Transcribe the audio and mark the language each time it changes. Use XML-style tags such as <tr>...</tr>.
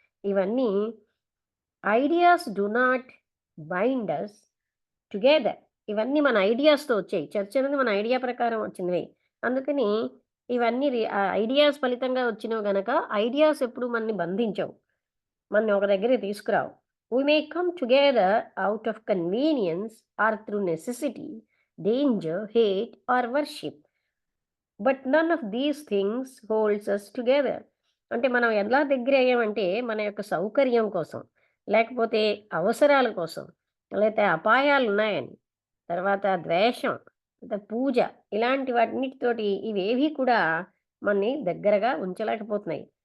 <te>ఇవన్నీ</te> <en>Ideas do not bind us together.</en> <te>ఇవన్నీ మన ఐడియాస్‌తో వచ్చాయి. చర్చ్ అనేది మన ఐడియా ప్రకారం వచ్చినవే. అందుకని ఇవన్నీ ఐడియాస్ ఫలితంగా వచ్చినవి గనక ఐడియాస్ ఎప్పుడు మనని బంధించవు. మనని ఒక దగ్గరికి తీసుకురావు.</te> <en>We may come together out of convenience or through necessity, danger, hate, or worship. But none of these things holds us together.</en> <te>అంటే మనం ఎలా దగ్గరయ్యామంటే మన యొక్క సౌకర్యం కోసం, లేకపోతే అవసరాల కోసం, లేతే అపాయాలున్నాయని, తర్వాత ద్వేషం, తర్వాత పూజ, ఇలాంటి వాటన్నిటితోటి ఇవేవీ కూడా మనని దగ్గరగా ఉంచలేకపోతున్నాయి.</te>